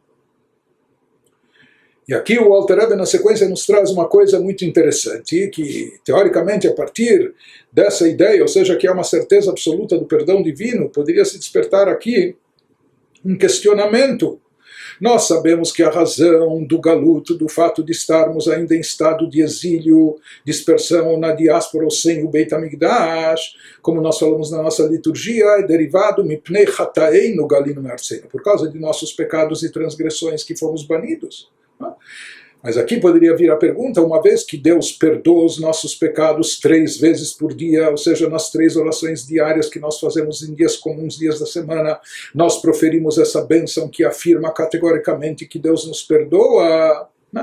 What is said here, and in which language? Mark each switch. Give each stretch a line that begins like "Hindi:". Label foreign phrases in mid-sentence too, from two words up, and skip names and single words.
Portuguese: E aqui o Alter Rebbe, na sequência, nos traz uma coisa muito interessante, que, teoricamente, a partir dessa ideia, ou seja, que há uma certeza absoluta do perdão divino, poderia se despertar aqui um questionamento. Nós sabemos que a razão do galuto, do fato de estarmos ainda em estado de exílio, dispersão na diáspora ou sem o Beit HaMikdash, como nós falamos na nossa liturgia, é derivado
Hebrew: מפני חטאינו גלינו מארצנו,
Portuguese: por causa de nossos pecados e transgressões que fomos banidos. Mas aqui poderia vir a pergunta: uma vez que Deus perdoa os nossos pecados 3 vezes por dia, ou seja, nas 3 orações diárias que nós fazemos em dias comuns, dias da semana, nós proferimos essa bênção que afirma categoricamente que Deus nos perdoa, né?